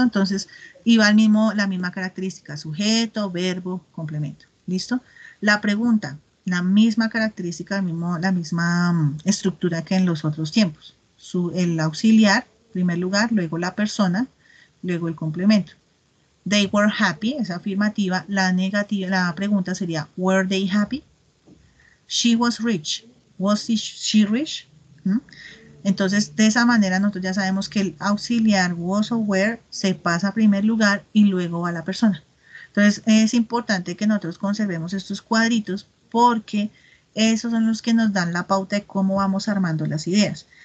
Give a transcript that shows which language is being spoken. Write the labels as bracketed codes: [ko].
[es] Entonces, iba la misma característica, sujeto, verbo, complemento. ¿Listo? La pregunta, la misma característica, la misma estructura que en los otros tiempos. El auxiliar, en primer lugar, luego la persona, luego el complemento. [en] They were happy, [es] es afirmativa. La negativa, la pregunta sería, [en] were they happy? She was rich. Was she rich? ¿Mm? [es] Entonces, de esa manera nosotros ya sabemos que el auxiliar was o were se pasa a primer lugar y luego a la persona. Entonces, es importante que nosotros conservemos estos cuadritos porque esos son los que nos dan la pauta de cómo vamos armando las ideas.